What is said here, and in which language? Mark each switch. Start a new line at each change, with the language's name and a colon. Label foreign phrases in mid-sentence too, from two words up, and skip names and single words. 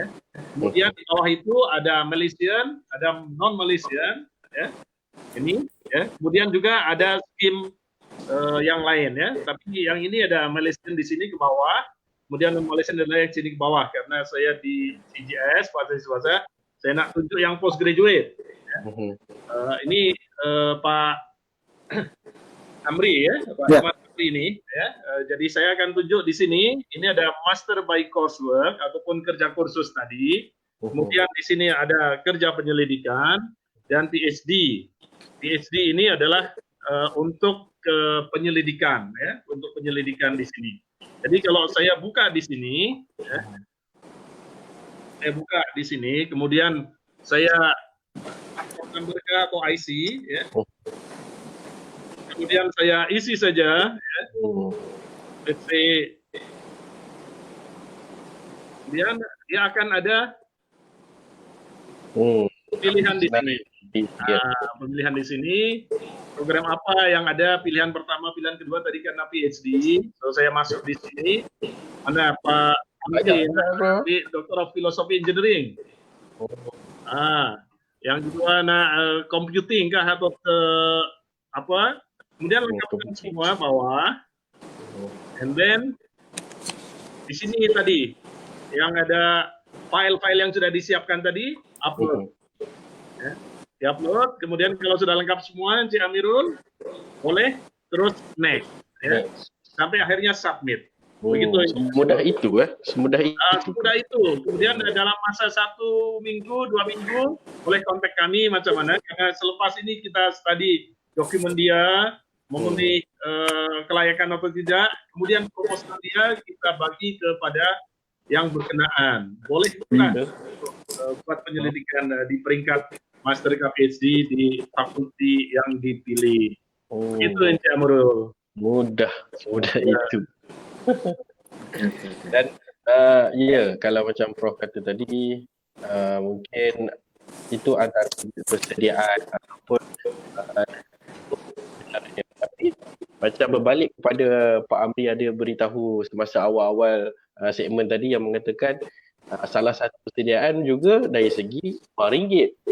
Malay: Kemudian di bawah itu ada Malaysian, ada non-Malaysian. Ya. Ini. Ya. Kemudian juga ada skim yang lain ya. Tapi yang ini ada Malaysian di sini ke bawah. Kemudian non-Malaysian dan lain sini ke bawah. Karena saya di CGS, swasta, saya nak tunjuk yang postgraduate. Ya. Ini Pak Amri ya, Pak Amri ini ya. Jadi saya akan tunjuk di sini, ini ada
English: master by coursework
Malay: ataupun kerja kursus tadi. Kemudian di sini ada kerja penyelidikan dan PhD. PhD ini adalah untuk penyelidikan ya, untuk penyelidikan di sini. Jadi kalau saya buka di sini ya, saya buka di sini, kemudian saya number atau IC ya. Kemudian saya isi saja ya.
English: Let's say,
Malay: kemudian dia akan ada pilihan di sini. Pemilihan di sini, program apa yang ada, pilihan pertama, pilihan kedua tadi karena PhD. So saya masuk di sini. Ada Pak Amri,
English: Doctor of Philosophy Engineering.
Malay: Yang kedua computing kah atau apa? Kemudian lengkapkan semua bawah,
English: and then
Malay: di sini tadi yang ada file-file yang sudah disiapkan tadi, upload, ya, diupload. Kemudian kalau sudah lengkap semua, Encik Amirul boleh terus next, ya, sampai akhirnya submit. Begitu. Semudah itu, semudah itu. Semudah itu. Kemudian dalam masa 1 minggu, 2 minggu, boleh kontak kami macam mana. Karena selepas ini kita study dokumen dia, memenuhi kelayakan atau tidak, kemudian proposal dia kita bagi kepada yang berkenaan. Boleh bukan buat penyelidikan di peringkat master PhD di fakulti yang dipilih. Itu Encik Amirul. Mudah itu. Dan ya, kalau macam Prof kata tadi, mungkin itu antara persediaan ataupun tapi macam berbalik kepada Pak Amri ada beritahu semasa awal-awal segmen tadi yang mengatakan salah satu persediaan juga dari segi RM1.